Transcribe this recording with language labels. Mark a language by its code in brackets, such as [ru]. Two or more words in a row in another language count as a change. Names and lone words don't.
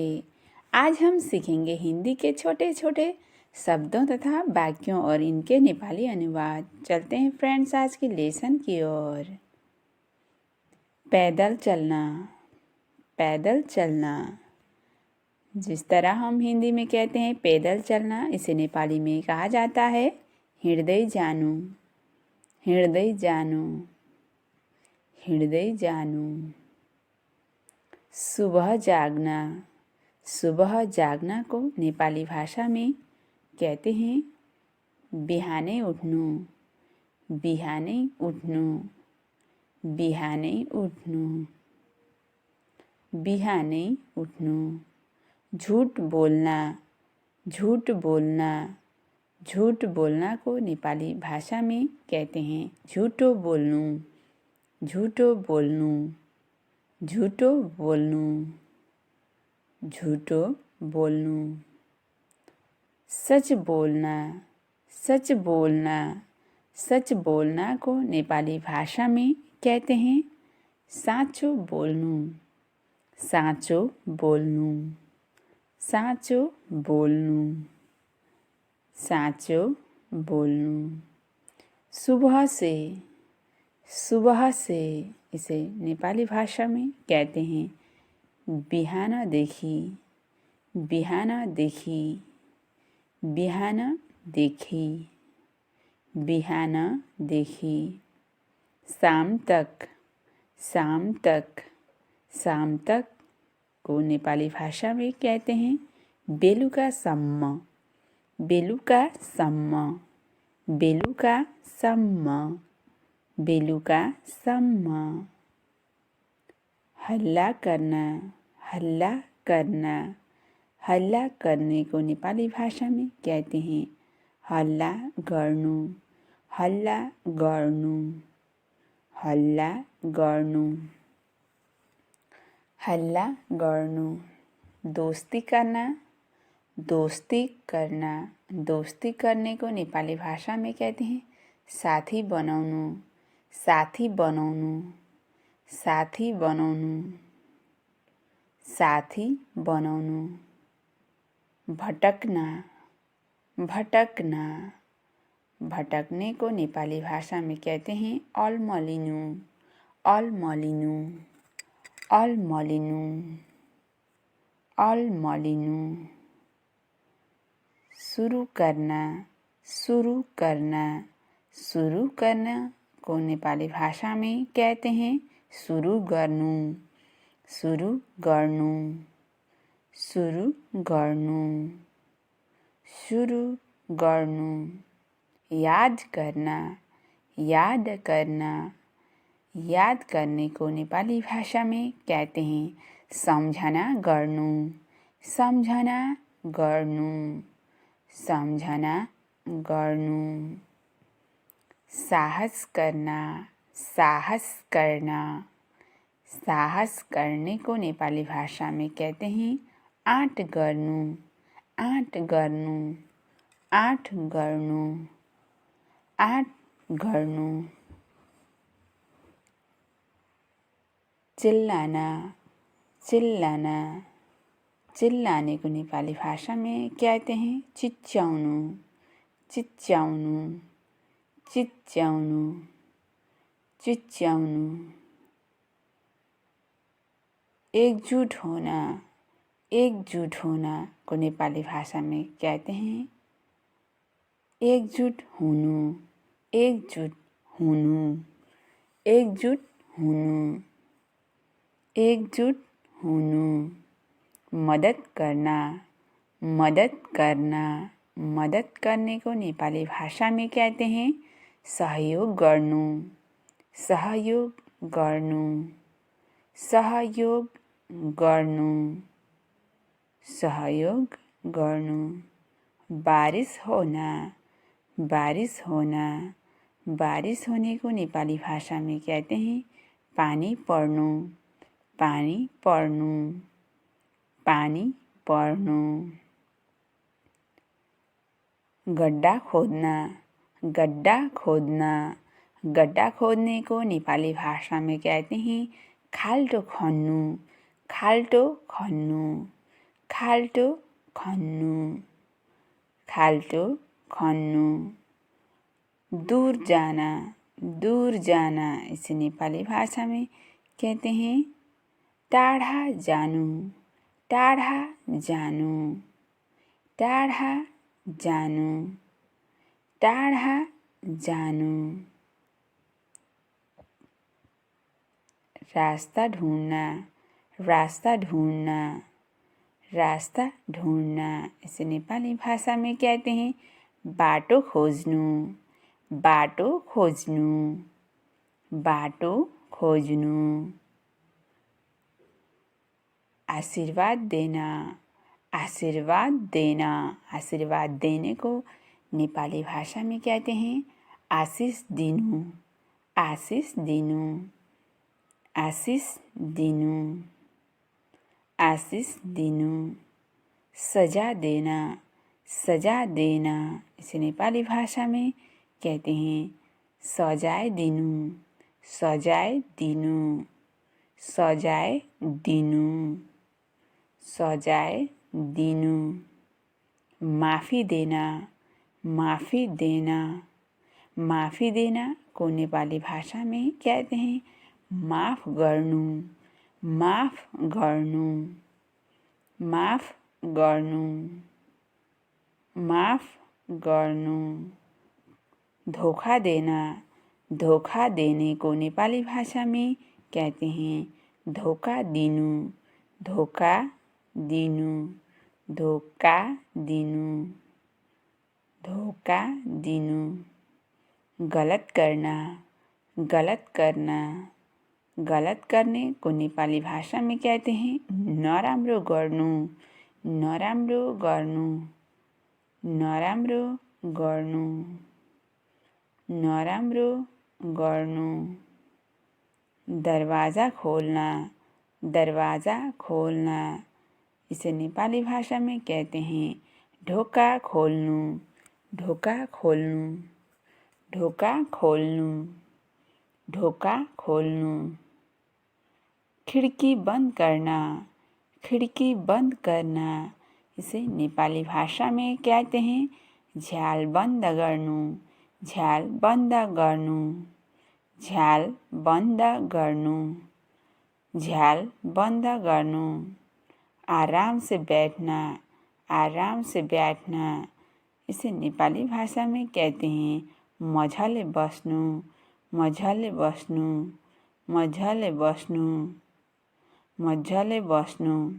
[hi] आज हम सीखेंगे हिंदी के छोटे छोटे शब्दों तथा वाक्यों और इनके नेपाली अनुवाद। चलते हैं फ्रेंड्स आज की लेसन की ओर। पैदल चलना, पैदल चलना। जिस तरह हम हिंदी में कहते हैं पैदल चलना, इसे नेपाली में कहा जाता है [ne] हिँड्दै जानु, हिँड्दै जानु, हिँड्दै जानु। [hi] सुबह जागना, सुबह जागना को नेपाली भाषा में कहते हैं [ne] बिहानै उठ्नु, बिहानै उठ्नु, बिहानै उठ्नु, बिहानै उठ्नु। [hi] झूठ बोलना, झूठ बोलना, झूठ बोलना को नेपाली भाषा में कहते हैं [ne] झूठो बोल्नु, झूठो बोल्नु, झूठो बोल्नु, झूठो बोल्नु। [hi] सच बोलना, सच बोलना, सच बोलना को नेपाली भाषा में कहते हैं [ne] साँचो बोल्नु, साँचो बोल्नु, साँचो बोल्नु, साँचो बोल्नु। [hi] सुबह से, सुबह से, इसे नेपाली भाषा में कहते हैं [ne] बिहानदेखि, बिहानदेखि, बिहानदेखि, बिहानदेखि। [hi] शाम तक, शाम तक, शाम तक को नेपाली भाषा में कहते हैं [ne] बेलुकासम्म, बेलुकासम्म, बेलुकासम्म, बेलुकासम्म। [hi] हल्ला करना, हल्ला करना, हल्ला करने को नेपाली भाषा में कहते हैं [ne] हल्ला गर्नु, हल्ला गर्नु, हल्ला गर्नु, हल्ला गर्नु। [hi] दोस्ती करना, दोस्ती करना, दोस्ती करने को नेपाली भाषा में कहते हैं [ne] साथी बनाउनु, साथी बनाउनु, साथी बनाउनु, साथी बनाउनु। [hi] भटकना, भटकना, भटकने को नेपाली भाषा में कहते हैं [ne] अलमलिनु, अलमलिनु, अलमलिनु, अलमलिनु। [hi] सुरु करना, सुरु करना, सुरु करना को नेपाली भाषा में कहते हैं [ne] सुरु गर्नु, सुरु गर्नु, सुरु गर्नु, सुरु गर्नु। [hi] याद करना, याद करना, याद करने को नेपाली भाषा में कहते हैं [ne] सम्झना गर्नु, सम्झना गर्नु, सम्झना गर्नु। [hi] साहस करना, साहस करना, साहस करने को नेपाली भाषा में कहते हैं [ne] आँट गर्नु, आँट गर्नु, आँट गर्नु, आँट गर्नु। [hi] चिल्लाना, चिल्लाना, चिल्लाने को नेपाली भाषा में कहते हैं [ne] चिच्याउनु, चिच्याउनु, चिच्याउनु, चिच्याउनु। [hi] एकजुट होना, एकजुट होना को नेपाली भाषा में कहते हैं [ne] एकजुट हुनु, एकजुट हुनु, एकजुट हुनु, एकजुट हुनु। [hi] मदद करना, मदद करना, मदद करने को नेपाली भाषा में कहते हैं [ne] सहयोग गर्नु, सहयोग गर्नु, सहयोग गर्नु, सहयोग गर्नु। [hi] बारिश होना, बारिश होना, बारिश होने को नेपाली भाषा में कहते हैं [ne] पानी पर्नु, पानी पर्नु, पानी पर्नु। [hi] गड्ढा खोदना, गड्ढा खोदना। गड्ढा खोदने को नेपाली भाषा में कहते हैं [ne] खाल्टो खन्नु, खाल्टो खन्नु, खाल्टो खन्नु, खाल्टो खन्नु। [hi] दूर जाना, दूर जाना, इसे नेपाली भाषा में कहते हैं [ne] टाढा जानु, टाढा जानु, टाढा जानु, टाढा जानु। [hi] रास्ता ढूंढना, रास्ता ढूंढना, रास्ता ढूंढना, इसे नेपाली भाषा में कहते हैं [ne] बाटो खोज्नु, बाटो खोज्नु, बाटो खोज्नु। [hi] आशीर्वाद देना, आशीर्वाद देना, आशीर्वाद देने को नेपाली भाषा में कहते हैं [ne] आशिष दिनु, आशिष दिनु, आशिष दिनु, आशिष दिनु। [hi] सजा देना, सजा देना, इसे नेपाली भाषा में कहते हैं [ne] सजाय दिनु, सजाय दिनु, सजाय दिनु, सजाय दिनु। [hi] माफी देना, माफी देना, माफी देना को नेपाली भाषा में कहते हैं [ne] माफ गर्नु, माफ गर्नु, माफ गर्नु, माफ गर्नु। [hi] धोखा देना, धोखा देने को नेपाली भाषा में कहते हैं [ne] धोखा दिनु, धोखा दिनु, धोखा दिनु, धोखा दिनु। [hi] गलत करना, गलत करना, गलत करने को नेपाली भाषा में कहते हैं [ne] नराम्रो गर्नु, नराम्रो गर्नु, नराम्रो गर्नु, नराम्रो गर्नु। [hi] दरवाज़ा खोलना, दरवाज़ा खोलना, इसे नेपाली भाषा में कहते हैं [ne] ढोका खोल्नु, ढोका खोल्नु, ढोका खोल्नु, ढोका खोल्नु। [hi] खिड़की बंद करना, खिड़की बंद करना, इसे नेपाली भाषा में कहते हैं [ne] झ्याल बन्द गर्नु, झ्याल बन्द गर्नु, झ्याल बन्द गर्नु, झ्याल बन्द गर्नु। [hi] आराम से बैठना, आराम से बैठना, इसे नेपाली भाषा में कहते हैं [ne] मजाले बस्नु, मजाले बस्नु, मजाले बस्नु, मजाले बस्नु।